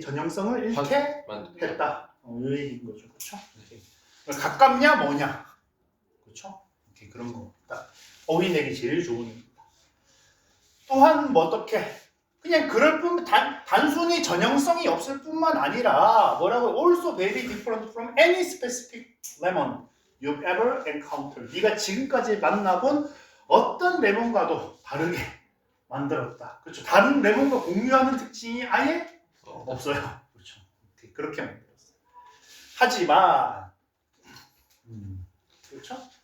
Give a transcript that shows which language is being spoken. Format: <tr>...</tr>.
<ko>전형성을 잃게 했다. 이 얘기인 거죠, 그렇죠? 가깝냐, 뭐냐, 그렇죠? 이렇게 그런 겁니다. 어휘 내기 제일 좋은 얘기입니다. 또한 뭐 어떻게? 그냥 그럴 뿐 단순히 전형성이 없을 뿐만 아니라 뭐라고?</ko> <en>Also very different from any specific lemon you've ever encountered.</en> <ko>네가 지금까지 만나본 어떤 레몬과도 다르게 만들었다. 그렇죠. 다른 레몬과 공유하는 특징이 아예 없어요. 그렇죠. 그렇게 만들었어요. 하지만 그렇죠.</ko>